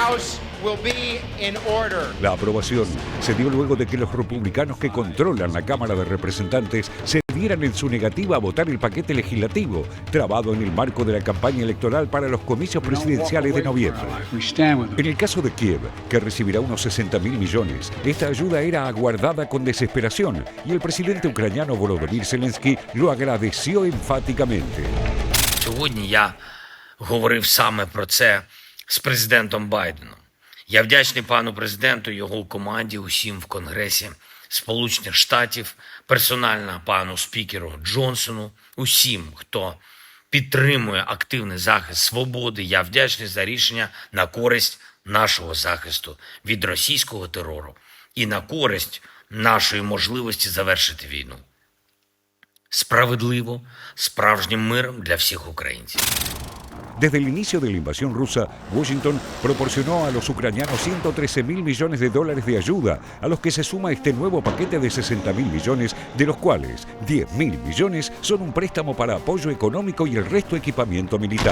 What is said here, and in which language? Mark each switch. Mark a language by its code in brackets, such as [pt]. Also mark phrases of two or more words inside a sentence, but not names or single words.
[es] La aprobación se dio luego de que los republicanos que controlan la Cámara de Representantes se dieran en su negativa a votar el paquete legislativo, trabado en el marco de la campaña electoral para los comicios presidenciales de noviembre. En el caso de Kiev, que recibirá unos $60.000 millones, esta ayuda era aguardada con desesperación y el presidente ucraniano Volodymyr Zelensky lo agradeció enfáticamente. [uk] Сьогодні я говорив саме про це з президентом Байденом. Я вдячний пану президенту, його команді, усім в Конгресі Сполучених Штатів, персонально пану спікеру Джонсону, усім, хто підтримує активний захист свободи. Я вдячний за рішення на користь нашого захисту від російського терору і на користь нашої можливості завершити війну. Справедливо, справжнім миром для всіх українців. [es] Desde el inicio de la invasión rusa, Washington proporcionó a los ucranianos $113.000 millones de ayuda, a los que se suma este nuevo paquete de $60.000 millones, de los cuales $10.000 millones son un préstamo para apoyo económico y el resto equipamiento militar.